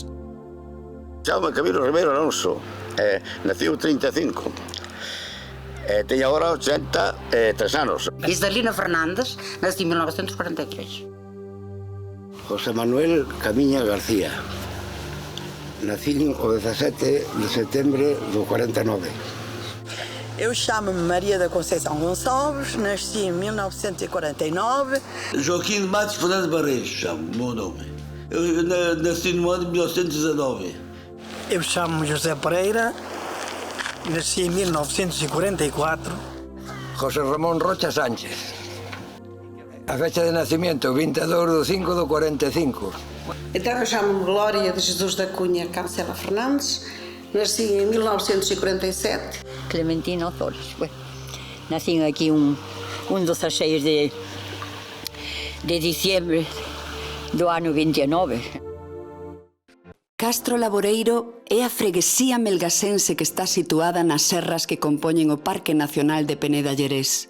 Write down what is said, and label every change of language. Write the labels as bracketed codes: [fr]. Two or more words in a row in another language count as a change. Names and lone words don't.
[gl] Jaume Camilo Ribeiro Alonso, nació 35, teño agora 83 anos. [es] Isdalina Fernández, nací en 1943. [gl] José Manuel Camiña García, nací o 17 de setembro do 49. [pt] Eu chamo-me Maria da Conceição Gonçalves, nasci em 1949. Joaquim de Matos Fernandes Barreiros, chamo o meu nome. Eu nasci no ano de 1919. Eu chamo-me José Pereira, nasci em 1944. [es] José Ramón Rocha Sánchez. A fecha de nacimiento, 22 de 5 do 45. [pt] Então eu chamo-me Glória de Jesus da Cunha Cancela Fernandes, nasci em 1947. Clementina Flores. [es] Bueno, nací aquí un 16 de diciembre [gl] do ano [es] 29. [gl] Castro Laboreiro é a freguesía melgasense que está situada nas serras que compoñen o Parque Nacional de Peneda Llerés.